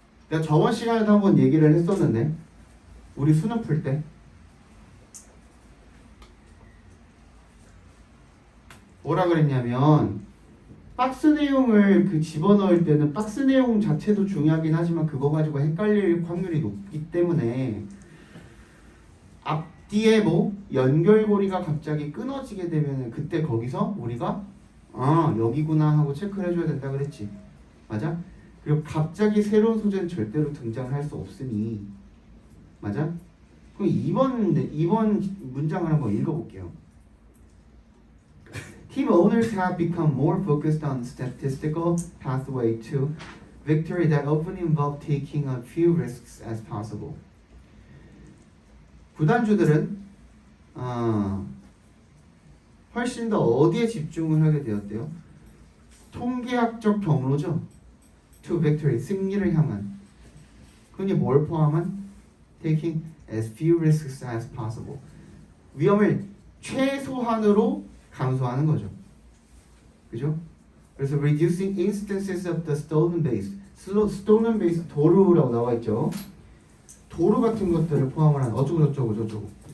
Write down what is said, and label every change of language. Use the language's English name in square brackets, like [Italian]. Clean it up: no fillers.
[Korean] 내가 저번 시간에도 한번 얘기를 했었는데 우리 수능 풀 때 뭐라 그랬냐면 박스 내용을 집어넣을 때는 박스 내용 자체도 중요하긴 하지만 그거 가지고 헷갈릴 확률이 높기 때문에 앞뒤에 뭐 연결고리가 갑자기 끊어지게 되면 그때 거기서 우리가 여기구나 하고 체크를 해줘야 된다 그랬지. 맞아? 그리고 갑자기 새로운 소재는 절대로 등장할 수 없으니 맞아? 그럼 2번 문장을 한번 읽어볼게요. [English] Team owners have become more focused on statistical pathway to victory that often involve taking a few risks as possible. [Korean] 구단주들은 훨씬 더 어디에 집중을 하게 되었대요? 통계학적 경로죠. [English] To victory, [Korean] 승리를 향한. 그게 뭘 포함한? [English] Taking as few risks as possible. [Korean] 위험을 최소한으로 감소하는 거죠. 그죠? 그래서 [English] reducing instances of the stolen base. [Korean] stolen base 도루라고 나와 있죠. 도루 같은 것들을 포함을 한 어쩌고.